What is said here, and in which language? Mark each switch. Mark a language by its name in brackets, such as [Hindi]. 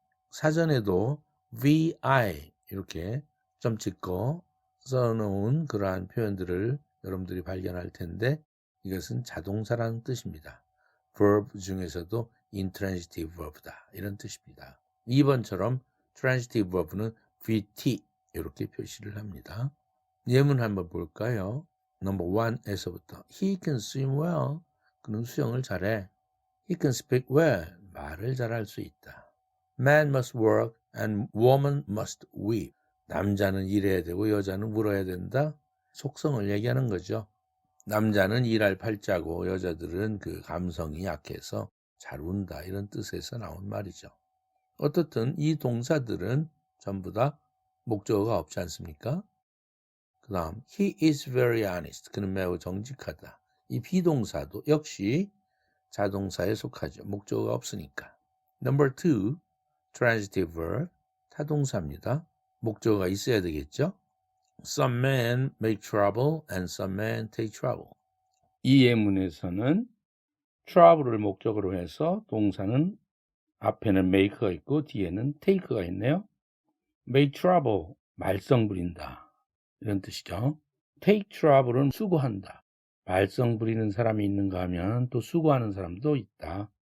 [Korean] 사전에도 vi 이렇게 점 찍고 써놓은 그러한 표현들을 여러분들이 발견할 텐데 이것은 자동사라는 뜻입니다. verb 중에서도 intransitive verb다 이런 뜻입니다. 2번처럼 transitive verb는 vt 이렇게 표시를 합니다. 예문 한번 볼까요? [English] Number 1에서부터 He can swim well. [Korean] 그는 수영을 잘해. He can speak well. 말을 잘할 수 있다. [English] Man must work and woman must weep. [Korean] 남자는 일해야 되고 여자는 울어야 된다. 속성을 얘기하는 거죠. 남자는 일할 팔자고 여자들은 그 감성이 약해서 잘 운다 이런 뜻에서 나온 말이죠. 어떻든 이 동사들은 전부 다 목적어가 없지 않습니까? [English] 그 다음 He is very honest. [Korean] 그는 매우 정직하다. 이 비동사도 역시 자동사에 속하죠. 목적어가 없으니까. [English] Number 2, transitive verb, 타동사입니다. [Korean] 목적어가 있어야 되겠죠. [English] Some men make trouble and some men take trouble. [Korean] 이 예문에서는 trouble을 목적으로 해서 동사는 앞에는 make가 있고 뒤에는 take가 있네요. make trouble, 말썽 부린다 이런 뜻이죠. take trouble은 수고한다. 말썽 부리는 사람이 있는가 하면 또 수고하는 사람도 있다.